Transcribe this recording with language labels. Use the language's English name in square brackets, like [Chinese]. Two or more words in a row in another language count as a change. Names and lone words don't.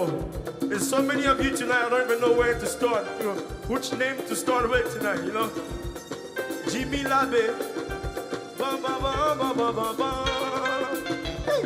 [English] There's so many of you tonight, I don't even know where to start. Which name to start with tonight, Jimmy Labe. Ba ba ba ba ba ba ba. Hey.